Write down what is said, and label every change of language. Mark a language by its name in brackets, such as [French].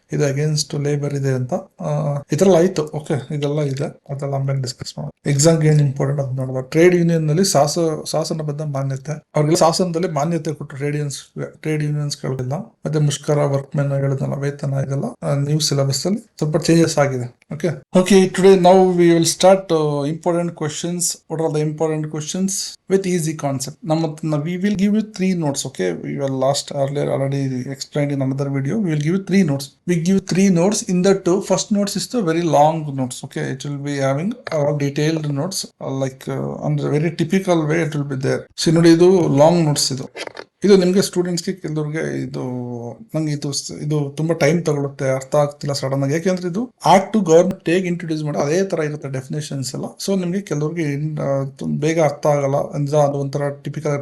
[Kannada] ಇದು against labour ಇದೆ ಅಂತ ಈ ತರ ಆಯ್ತು. ಓಕೆ, ಇದೆಲ್ಲ ಇದೆ, ಅದೆಲ್ಲ ಆಮೇಲೆ ಡಿಸ್ಕಸ್ ಮಾಡೋಣ. ಎಕ್ಸಾಮ್ ಏನ್ ಇಂಪಾರ್ಟೆಂಟ್ ಅಂತ ನೋಡುವ. ಟ್ರೇಡ್ ಯೂನಿಯನ್ ನಲ್ಲಿ ಶಾಸನಬದ್ಧ ಮಾನ್ಯತೆ, ಅವ್ರಿಗೆಲ್ಲ ಶಾಸನದಲ್ಲಿ ಮಾನ್ಯತೆ ಕೊಟ್ಟು ಟ್ರೇಡ್ ಯೂನಿಯನ್ಸ್ ಗಳಿಗೆಲ್ಲ. ಮತ್ತೆ ಮುಷ್ಕರ, ವರ್ಕ್ ಮೆನ್ ಹೇಳಿದ್ನಲ್ಲ, ವೇತನ, ಇದೆಲ್ಲ ನ್ಯೂ ಸಿಲೆಬಸ್ ಅಲ್ಲಿ ಸ್ವಲ್ಪ ಚೇಂಜಸ್ ಆಗಿದೆ. [English] Okay, today now we will start important questions. What are the important questions with easy concept? We will give you 3 notes. Okay, we will earlier already explained in another video. We will give you 3 notes. We give 3 notes. In that first notes is the very long notes. Okay, it will be having detailed notes, like on the very typical way it will be there. [Kannada] So ನೋಡಿ, ಇದು long notes. ಇದು ನಿಮ್ಗೆ ಸ್ಟೂಡೆಂಟ್ಸ್ಗೆ ಕೆಲವ್ರಿಗೆ ನಂಗೆ ಇದು ತುಂಬಾ time ತಗೊಳುತ್ತೆ, ಅರ್ಥ ಆಗ್ತಿಲ್ಲ ಸಡನ್ ಆಗಿ. ಯಾಕೆಂದ್ರೆ ಇದು ಆಕ್ಟ್ ಗವರ್ಮೆಂಟ್ ಹೇಗೆ ಇಂಟ್ರೊಡ್ಯೂಸ್ ಮಾಡಿ ಅದೇ ತರ ಇರುತ್ತೆ ಡೆಫಿನೇಷನ್ಸ್ ಎಲ್ಲ. ಸೊ ನಿಮ್ಗೆ ಕೆಲವ್ರಿಗೆ ಬೇಗ ಅರ್ಥ ಆಗಲ್ಲ ಅಂದ್ರೆ ಅದು ಒಂಥರ ಟಿಪಿಕಲ್.